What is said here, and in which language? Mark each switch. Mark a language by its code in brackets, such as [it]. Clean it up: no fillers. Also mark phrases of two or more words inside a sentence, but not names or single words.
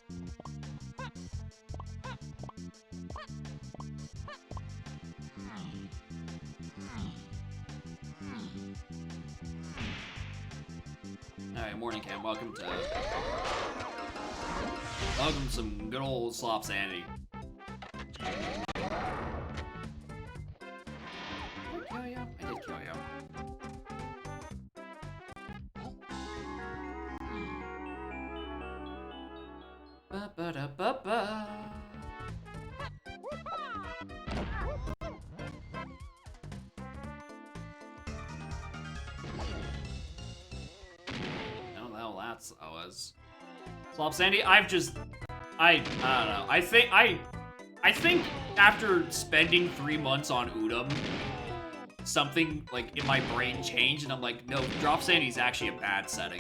[en] Alright, morning Cam, welcome to some good old Slop Sanity. Did I kill you? I did kill you. Ba-ba-da-ba-ba. No, that's I was. Slop Sandy, I don't know. I think after spending 3 months on Udom, something like in my brain changed, and I'm like, no, Drop Sandy's actually a bad setting.